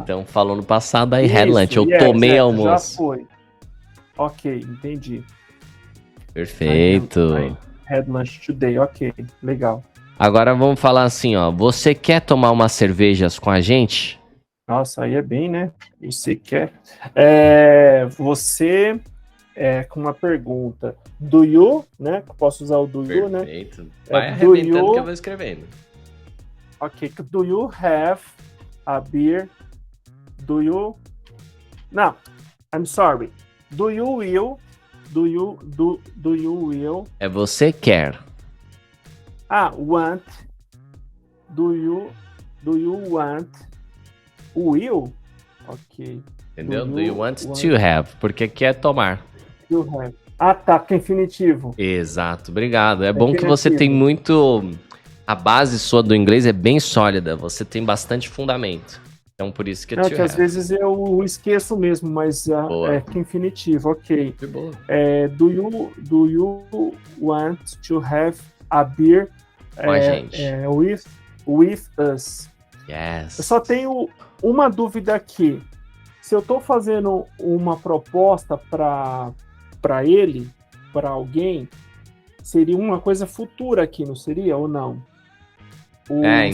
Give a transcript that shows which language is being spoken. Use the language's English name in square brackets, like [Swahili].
[Portuguese] Então, falou no passado, [English] I had lunch. [Portuguese] Eu tomei almoço. Já foi. Ok, entendi. Perfeito. [English] I had lunch today, ok, legal. [Portuguese] Agora vamos falar assim, ó. Você quer tomar umas cervejas com a gente? Nossa, aí é bem, né? Você quer. Você, com uma pergunta. [English] Do you, [Portuguese] né? Posso usar o do you, né? Perfeito. Vai arrebentando que eu vou escrevendo. [English] Ok. Do you have a beer? Do you... [Portuguese] Não, [English] I'm sorry. Do you will... Do you will... [Portuguese] É você quer. [English] Want. Do you want... Will? Ok. [Portuguese] Entendeu? [English] Do you want to have? [Portuguese] Porque quer tomar. [English] You have. [Portuguese] Ah, tá, que é infinitivo. Exato, obrigado. É bom que você tem muito... A base sua do inglês é bem sólida. Você tem bastante fundamento. Então, por isso que é [English] to have. [Portuguese] Às vezes eu esqueço mesmo, mas que infinitivo, ok. Que boa. [English] Do you want to have a beer [Portuguese] com a gente? [English] With us? Yes. [Portuguese] Eu só tenho uma dúvida aqui. Se eu tô fazendo uma proposta para ele, para alguém, seria uma coisa futura aqui, não seria ou não? Então.